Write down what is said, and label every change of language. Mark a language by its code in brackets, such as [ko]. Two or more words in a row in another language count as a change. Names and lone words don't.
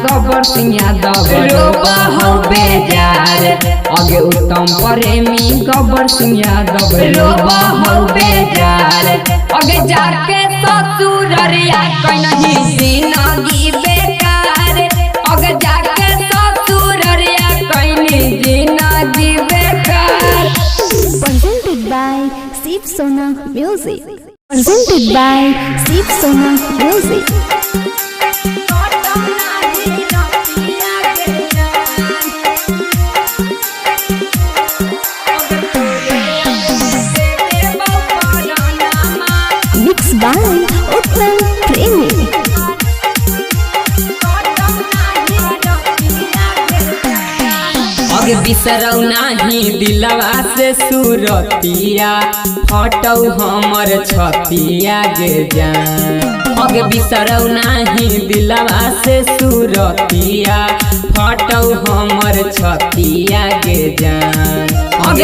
[mai] गबर सिंह यादव रोबा हो बेजार आगे उत्तम प्रेमी गबर सिंह यादव रोबा हो बेजार आगे जाके ससुररिया कहीं जिंदगी बेकार आगे जाके ससुररिया कहीं जिंदगी बेकार। [en] Presented by Shiv Sona Music. Presented by Shiv Sona Music. Mixed by Uttam Premi. [mai] अगे बिसरौ नाही दिलवा से सुरतिया फटौ हमर छतिया गे जान अगे बिसरौ नाही दिलवा से सुरतिया फटौ हमर छतिया गे जान अगे